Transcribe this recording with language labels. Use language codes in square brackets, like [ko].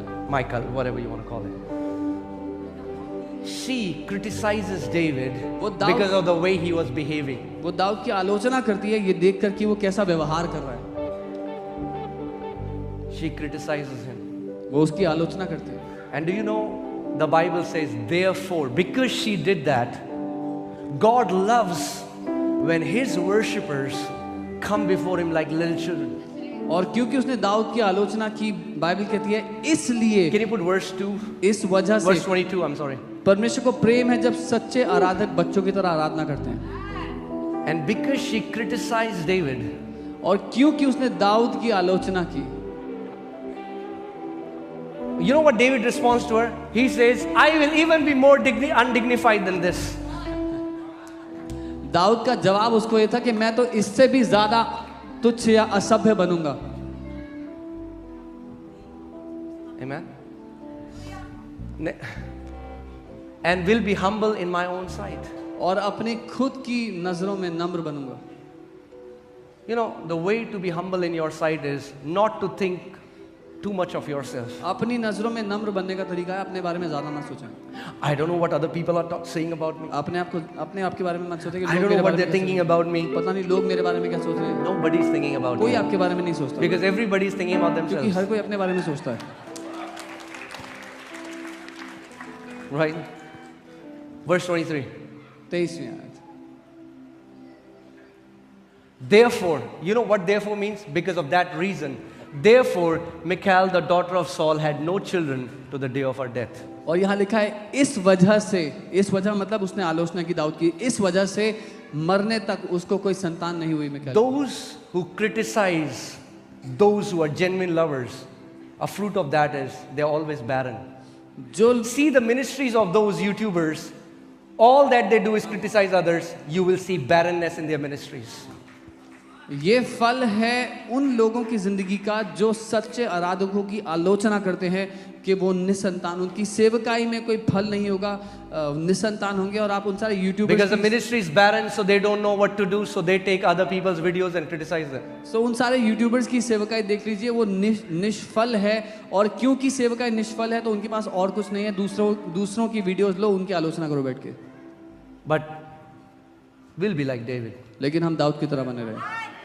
[en] Michal, whatever you want to call it, she criticizes David because of the way he was behaving. [hi] वो दाऊद की आलोचना करती है ये देखकर कि वो कैसा व्यवहार कर रहा है। [en] She criticizes him. [hi] वो उसकी आलोचना करती है। [en] And do you know, the Bible says, therefore, because she did that, God loves when His worshippers come before Him like little children. [hi] और क्योंकि उसने दाऊद की आलोचना की बाइबल कहती है इसलिए [en] Can you put verse 2? [hi] इस वजह से [en] Verse 22, I'm sorry. [hi] परमेश्वर को प्रेम है जब सच्चे आराधक बच्चों की तरह आराधना करते हैं। [en] And because she criticized David, [hi] और क्योंकि उसने दाऊद की आलोचना की [en] you know what David responds to her? He says, I will even be more undignified than this. [hi] Dawood का जवाब उसको ये था कि मैं तो इससे भी ज्यादा तुच्छ या असभ्य बनूंगा। [en] Amen. And will be humble in my own sight. [hi] और अपनी खुद की नजरों में नम्र बनूंगा। [en] You know, the way to be humble in your sight is not to think too much of yourself. [hi] अपनी नजरों में नम्र बनने का तरीका है अपने बारे में ज्यादा ना सोचें। [en] I don't know what other people are saying about me. [hi] अपने आप के बारे में मत सोचें कि [en] I don't know what they're thinking about me. [hi] पता नहीं लोग मेरे बारे में क्या सोच रहे हैं। [en] Nobody is thinking about [hi] कोई [en] me. [hi] आपके बारे में नहीं सोचता [en] Because everybody is thinking about [hi] क्योंकि [en] themselves. [hi] हर कोई अपने बारे में सोचता है। [en] Right? Verse 23. [hi] 23वीं आयत। [en] Therefore, you know what therefore means? Because of that reason. Therefore, Michal, the daughter of Saul, had no children to the day of her death. [hi] और यहाँ लिखा है इस वजह मतलब उसने आलोचना की दाऊद की इस वजह से मरने तक उसको कोई संतान नहीं हुई। Mikaal [en] Those who criticize those who are genuine lovers, a fruit of that is they're always barren. [hi] जो [en] See the ministries of those YouTubers, all that they do is criticize others. You will see barrenness in their ministries. [hi] ये फल है उन लोगों की जिंदगी का जो सच्चे आराधकों की आलोचना करते हैं कि वो निसंतान, उनकी सेवकाई में कोई फल नहीं होगा, निसंतान होंगे। और आप उन सारे YouTubers [en] Because the ministry is barren, so they don't know what to do, so they take other people's videos and criticize them. [hi] उन सारे यूट्यूबर्स की सेवकाई देख लीजिए, वो निष्फल है। और क्योंकि सेवकाई निष्फल है तो उनके पास और कुछ नहीं है, दूसरों की वीडियोस लो, उनकी आलोचना करो बैठ के। [en] But we'll be like David. [hi] लेकिन हम दाऊद की तरह बने रहे।